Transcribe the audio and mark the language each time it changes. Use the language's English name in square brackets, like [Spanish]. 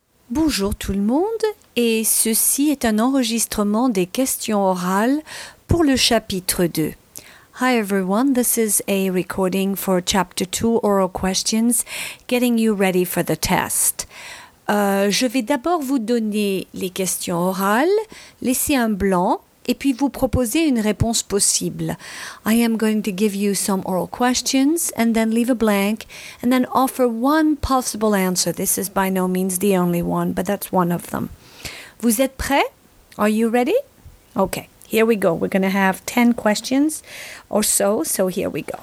[French] Bonjour tout le monde, et ceci est un enregistrement des questions orales pour le chapitre 2. [English] Hi everyone, this is a recording for chapter 2 oral questions, getting you ready for the test. [French] Je vais d'abord vous donner les questions orales, laisser un blanc, et puis vous proposer une réponse possible. [English] I am going to give you some oral questions and then leave a blank and then offer one possible answer. This is by no means the only one, but that's one of them. [French] Vous êtes prêts? [English] Are you ready? Okay, here we go. We're going to have 10 questions or so. So here we go.